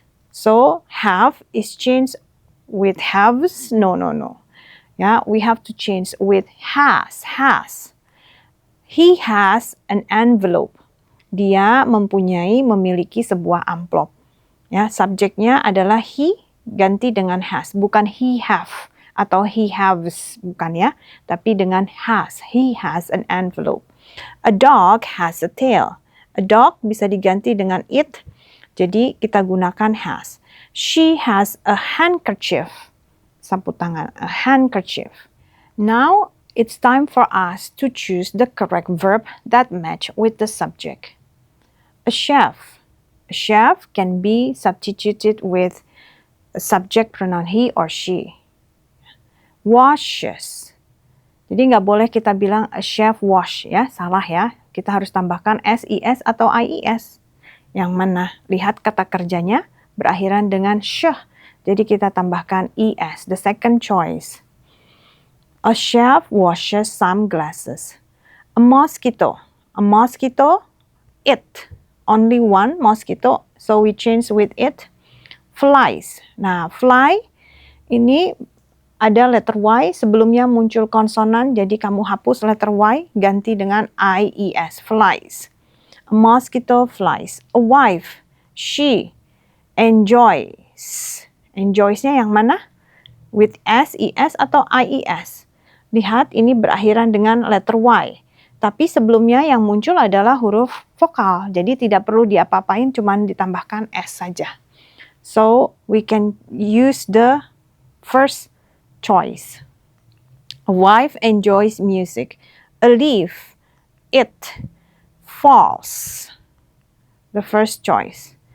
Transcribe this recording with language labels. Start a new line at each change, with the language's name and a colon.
English: So, have is changed with haves, no. Yeah, we have to change with has. He has an envelope.
Indonesian: Dia memiliki sebuah amplop. Ya, subjeknya adalah he, ganti dengan has, bukan
English: he have
Indonesian: atau
English: he haves,
Indonesian: bukan ya, tapi dengan has.
English: He has an envelope. A dog has a tail. A dog
Indonesian: bisa diganti dengan it, jadi kita gunakan has.
English: She has a handkerchief.
Indonesian: Sapu tangan,
English: a handkerchief. Now, it's time for us to choose the correct verb that match with the subject. A chef. A chef can be substituted with a subject pronoun he or she.
Indonesian: Washes. Jadi nggak boleh kita bilang
English: a chef wash
Indonesian: ya, salah ya. Kita harus tambahkan ses atau ies. Yang mana? Lihat kata kerjanya berakhiran dengan sh. Jadi kita tambahkan es,
English: the second choice. A chef washes some glasses. A mosquito. A mosquito, it. only one mosquito, so we change with it. Flies.
Indonesian: Nah, fly ini ada letter Y, sebelumnya muncul konsonan, jadi kamu hapus letter Y, ganti dengan IES, flies.
English: A mosquito flies. A wife, she enjoys.
Indonesian: Enjoys-nya yang mana?
English: With S, ES,
Indonesian: atau IES? Lihat, ini berakhiran dengan letter Y. Tapi sebelumnya yang muncul adalah huruf vokal, jadi tidak perlu diapa-apain, cuman ditambahkan S saja.
English: So, we can use the first choice. A wife enjoys music. A leaf, it falls. The first choice.